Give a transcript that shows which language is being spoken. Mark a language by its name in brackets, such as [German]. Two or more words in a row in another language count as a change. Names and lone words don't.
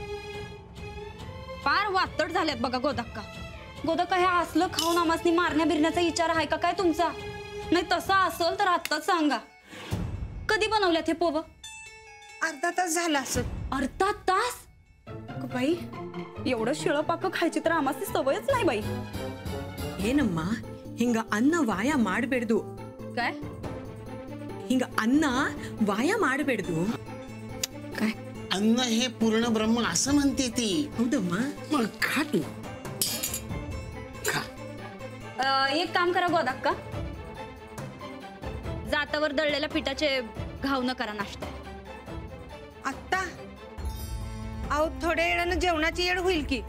[Marathi] फार वातड झाल्यात बघा गोदाक्का. गोदाक्का हे असलं खाऊन आमासनी मारण्या बिरण्याचा विचार आहे का काय तुमचा? नाही तसा असेल तर आत्ताच सांगा. कधी बनवल्यात हे पोव? अर्धा तास झाला असं. अर्धा तास? बाई एवढं शिळं पाक खायची तर आमासनी सवयच नाही बाई. [Kannada] ಏನಮ್ಮ ಹಿಂಗ ಅನ್ನ ವಾಯ ಮಾಡಬೇಡ್ದು. [Marathi] काय [Kannada] ಹಿಂಗ ಅನ್ನ ವಾಯ ಮಾಡಬೇಡ್ದು. [Marathi] काय अन्न हे पूर्ण ब्रह्म असं म्हणते ती. [Kannada] ಹೌದಮ್ಮ. [Marathi] मग खा तू खा. एक काम करा गोदाक्का, जातावर दळलेल्या पिठाचे घावणं करा नाश्ता. आत्ता अहो थोड्या वेळानं जेवणाची येळ होईल की.